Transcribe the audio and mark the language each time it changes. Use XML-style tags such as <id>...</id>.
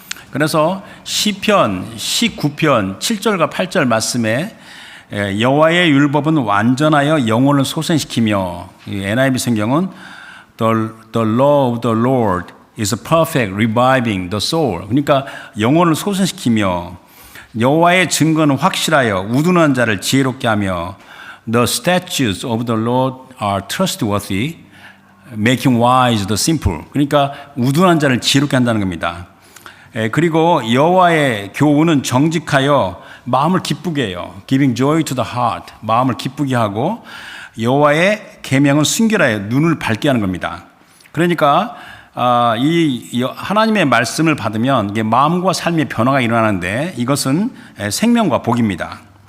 <ko>그래서 시편 19편 7절과 8절 말씀에 여호와의 율법은 완전하여 영혼을 소생시키며, NIV 성경은</ko> <en>The law of the Lord is perfect, reviving the soul.</en> <ko>그러니까 영혼을 소생시키며 여호와의 증거는 확실하여 우둔한 자를 지혜롭게 하며</ko> <en>The statutes of the Lord are trustworthy, making wise the simple.</en> <ko>그러니까 우둔한 자를 지혜롭게 한다는 겁니다. 그리고 여호와의 교훈은 정직하여 마음을 기쁘게 해요.</ko> <en>Giving joy to the heart.</en> <ko>마음을 기쁘게 하고 여호와의 계명은 순결하여 눈을 밝게 하는 겁니다. 그러니까 이 하나님의 말씀을 받으면 이게 마음과 삶의 변화가 일어나는데 이것은 생명과 복입니다.</ko>